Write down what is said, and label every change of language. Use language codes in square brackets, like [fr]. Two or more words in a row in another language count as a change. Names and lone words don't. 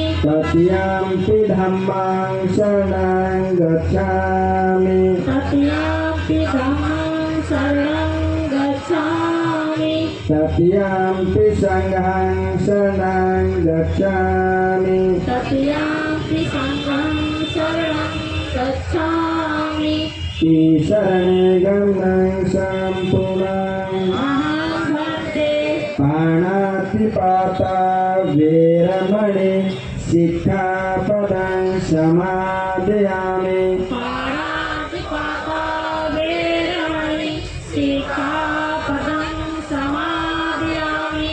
[pi] तृतीयंपि धम्मं शरणं गच्छामि तृतीयंपि धम्मं शरणं गच्छामि तृतीयंपि संघं शरणं गच्छामि तृतीयंपि संघं शरणं गच्छामि शरणे गमनं सम्पूर्णं अहं भक्ते पाणातिपाता वेरमणि सिक्खापदं समादयामि पाणातिपाता वेरमणि सिक्खापदं समादयामि